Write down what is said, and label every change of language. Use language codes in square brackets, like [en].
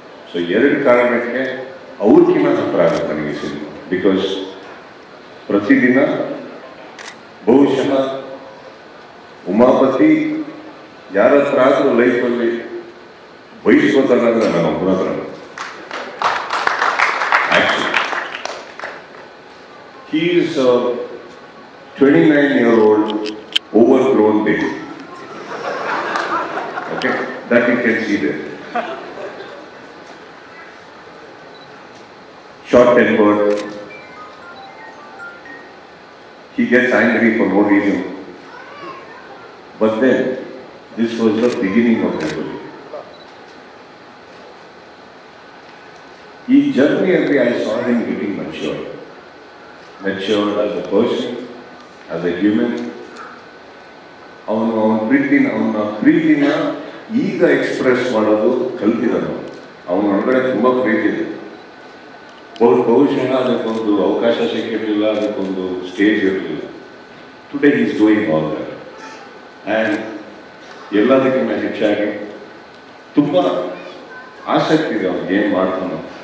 [kn] So 2 ಕಾರಣಕ್ಕೆ ಅವ್ರಿಗಿನ್ನ ಹತ್ತಿರ ಆಗುತ್ತೆ ನನಗೆ ಸಿನಿಮಾ. ಬಿಕಾಸ್ ಪ್ರತಿದಿನ ಬಹುಶಃ ಉಮಾಪತಿ ಯಾರ ಹತ್ರ ಆದರೂ ಲೈಫಲ್ಲಿ ಬಯಸ್ಕೋತಾರಂದ್ರೆ ನನ್ನ ಒಬ್ಬರ ಹತ್ರ. [en] Actually he is a 29-year-old overgrown baby. Okay, that you can see there. Short-tempered. He gets angry for no reason. But then, this was the beginning of everything. Each journey, I saw him getting matured as a person, as a human. [kn] ಅವನ ಪ್ರೀತಿನ ಈಗ express ಮಾಡೋದು ಕಲ್ತಿದ್ದಾನೆ. ಅವನ ಒಳಗಡೆ ತುಂಬ ಪ್ರೀತಿ ಇದೆ. ಬಹುಶಃ ಅದಕ್ಕೊಂದು ಅವಕಾಶ ಸಿಕ್ಕಿರಲಿಲ್ಲ, ಅದಕ್ಕೊಂದು ಸ್ಟೇಜ್ ಇರಲಿಲ್ಲ. [en] Today is doing all that. [kn] And ಎಲ್ಲದಕ್ಕಿಂತ ಹೆಚ್ಚಾಗಿ ತುಂಬ ಆಸಕ್ತಿ ಇದೆ ಅವ್ನಿಗೆ ಏನು ಮಾಡ್ತಾನೋ.